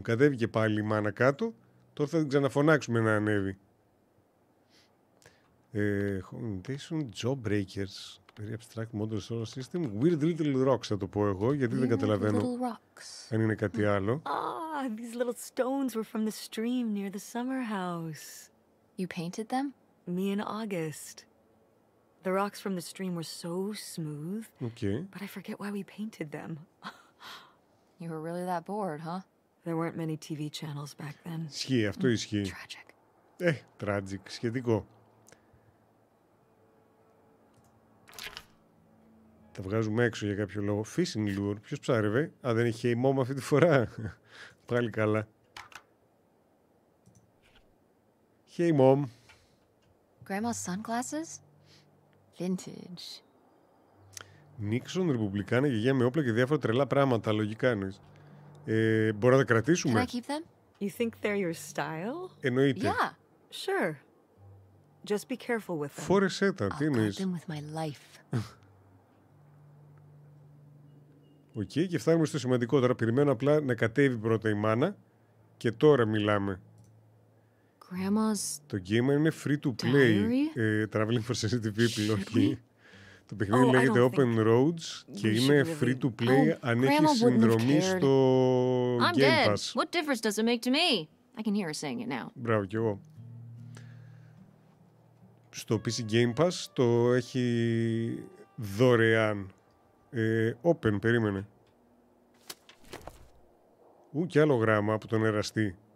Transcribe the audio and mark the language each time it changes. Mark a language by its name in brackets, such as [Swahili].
[Greek] Κατέβηκε πάλι η μάνα κάτω. Τώρα θα την ξαναφωνάξουμε να ανέβει. [English] Communication, Jawbreakers. Very abstract model solar system. [Greek] Weird Little Rocks θα το πω εγώ, γιατί δεν καταλαβαίνω αν είναι κάτι άλλο. [English] These little stones were from the stream near the summer house. You painted them? Me and August. The rocks from the stream were so smooth. Okay. But I forget why we painted them. You were really that bored, huh? There weren't many TV channels back then. [Greek] Ισχύει, αυτό ισχύει. [English] Tragic. Tragic, [Greek] σχετικό. Τα βγάζουμε έξω για κάποιο λόγο. [English] Fishing lure. [Greek] Ποιος ψάρευε? Α, δεν είχε [English] Hey Mom [Greek] αυτή τη φορά. Πάλι καλά. [English] Hey Mom. Grandma's sunglasses? Vintage. [Greek] Νίξον, Ρεπουμπλικάνα, γιαγιά με όπλα και διάφορα τρελά πράγματα. Λογικά εννοείς. Μπορώ να τα κρατήσουμε? [English] Can I keep them? You think they're your style? [Greek] Εννοείται. [English] Yeah. Sure. Just be careful with them. [Greek] Φόρεσέ τα, τι εννοείς? [English] I'll guard them with my life. [Greek] Οκ, και φτάνουμε στο σημαντικό τώρα. Περιμένω απλά να κατέβει πρώτα η μάνα και τώρα μιλάμε. [English] Grandma's [Greek] το game είναι [English] free to play. Traveling for sensitive people, [Greek] όχι. Το παιχνίδι λέγεται Open Roads και είναι [English] free to play [Greek] αν έχει συνδρομή στο Game Pass. [English] What difference does it make to me? I can hear her saying it now. [Greek] Μπράβο, κι εγώ. Στο PC Game Pass το έχει δωρεάν. Open, περίμενε. Κι άλλο γράμμα από τον εραστή.